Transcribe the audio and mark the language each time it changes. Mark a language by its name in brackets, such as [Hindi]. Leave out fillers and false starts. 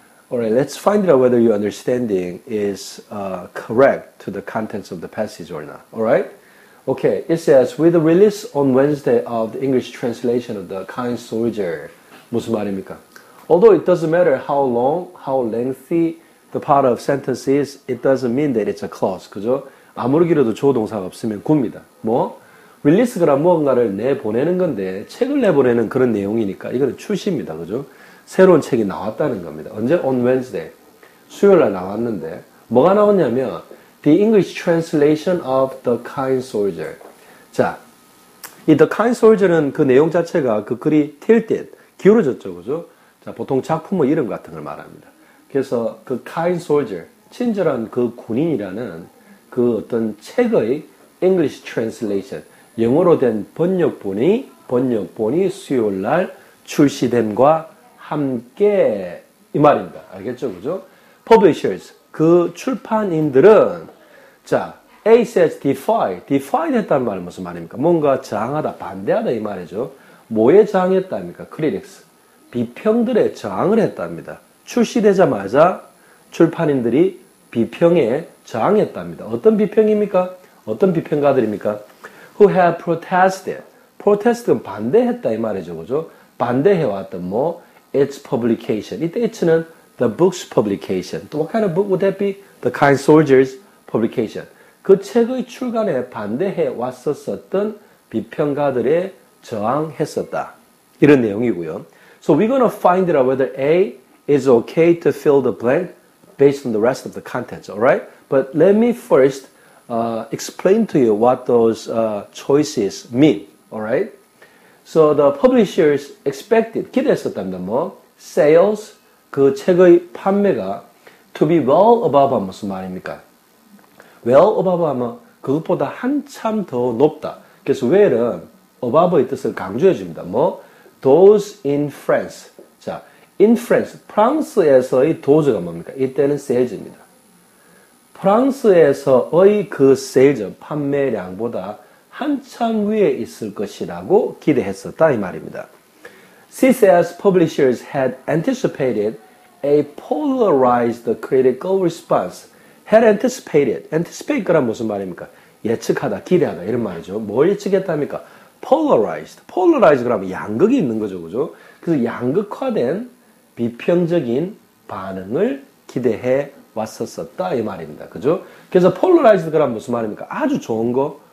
[English] Alright, let's find out whether your understanding is correct to the contents of the passage or not. Alright? Okay, it says, with the release on Wednesday of the English translation of The Kind Soldier. [Korean] 무슨 말입니까? [English] Although it doesn't matter how long, how lengthy the part of sentence is, it doesn't mean that it's a clause. [Korean] 그죠? 아무리 길어도 조동사가 없으면 굽니다. 뭐? 릴리스가 무언가를 내보내는 건데, 책을 내보내는 그런 내용이니까 이거는 출시입니다. 그죠? 새로운 책이 나왔다는 겁니다. 언제? [English] On Wednesday. [Korean] 수요일날 나왔는데, 뭐가 나왔냐면, [English] The English translation of The Kind Soldier. [Korean] 자, 이 The Kind Soldier는 그 내용 자체가 그 글이 tilted, 기울어졌죠. 그죠? 자, 보통 작품의 이름 같은 걸 말합니다. 그래서 그 Kind Soldier, 친절한 그 군인이라는 그 어떤 책의 [English] English translation, [Korean] 영어로 된 번역본이 수요일날 출시됨과 함께 이 말입니다. 알겠죠? 그죠? Publishers, 그 출판인들은, 자, [English] A says defy [Korean] 했다는 말은 무슨 말입니까? 뭔가 저항하다, 반대하다 이 말이죠. 뭐에 저항했답니까? Critics, 비평들에 저항을 했답니다. 출시되자마자 출판인들이 비평에 저항했답니다. 어떤 비평입니까? 어떤 비평가들입니까? [English] Who have protested. [Korean] protest는 반대했다 이 말이죠. 그죠? 반대해왔던 뭐 [English] its publication. [Korean] 이때 it는 [English] the book's publication. 또 what kind of book would that be? The Kind Soldier's publication. [Korean] 그 책의 출간에 반대해 왔었던 비평가들에 저항했었다. 이런 내용이고요. [English] So we're going to find out whether A is okay to fill the blank based on the rest of the contents, alright? But let me first explain to you what those choices mean, alright? So the publishers expected, [Korean] 기대했었답니다. 뭐? Sales, 그 책의 판매가 [English] to be well above [Korean] 하면 무슨 말입니까? well above 하면 그것보다 한참 더 높다. 그래서 well은 above의 뜻을 강조해 줍니다. 뭐? [English] Those in France. [Korean] 자, in France, 프랑스에서의 도저가 뭡니까? 이때는 sales입니다. 프랑스에서의 그 sales, 판매량보다 한참 위에 있을 것이라고 기대했었다 이 말입니다. [English] C says publishers had anticipated a polarized critical response. had anticipated. [Korean] anticipate가 무슨 말입니까? 예측하다, 기대하다 이런 말이죠. 뭘 예측했답니까? polarized. polarized 그러면 양극이 있는 거죠. 그죠? 그래서 양극화된 비평적인 반응을 기대해 왔었다 이 말입니다. 그죠? 그래서 polarized 그러면 무슨 말입니까? 아주 좋은 거,